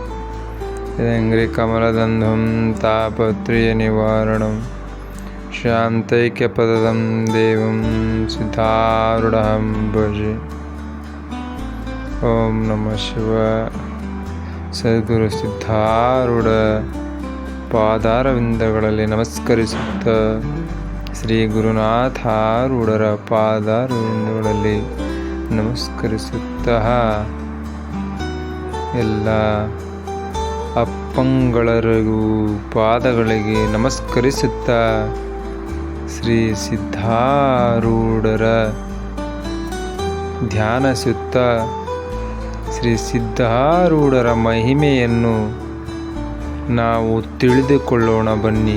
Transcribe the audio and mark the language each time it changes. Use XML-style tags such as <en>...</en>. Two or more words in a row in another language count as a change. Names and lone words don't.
<sa>ಕಮಲದಂಧಂ ತಾಪತ್ರಯ ನಿವಾರಣಂ ಶಾಂತೈಕ್ಯಪದಂ ದೇವಂ ಸಿದ್ಧಾರೂಢಂ ಭಜೆ. ಓಂ ನಮಃ ಶಿವಾಯ.</sa> <kn>ಸದ್ಗುರು ಸಿದ್ಧಾರೂಢ ಪಾದಾರವಿಂದಗಳಲ್ಲಿ ನಮಸ್ಕರಿಸುತ್ತ ಶ್ರೀ ಗುರುನಾಥಾರೂಢರ ಪಾದಾರವಿಂದಗಳಲ್ಲಿ ನಮಸ್ಕರಿಸುತ್ತ ಎಲ್ಲ ಅಪ್ಪಂಗಳರಿಗೂ ಪಾದಗಳಿಗೆ ನಮಸ್ಕರಿಸುತ್ತ ಶ್ರೀ ಸಿದ್ಧಾರೂಢರ ಧ್ಯಾನಿಸುತ್ತ ಶ್ರೀ ಸಿದ್ಧಾರೂಢರ ಮಹಿಮೆಯನ್ನು ನಾವು ತಿಳಿದುಕೊಳ್ಳೋಣ ಬನ್ನಿ.</kn>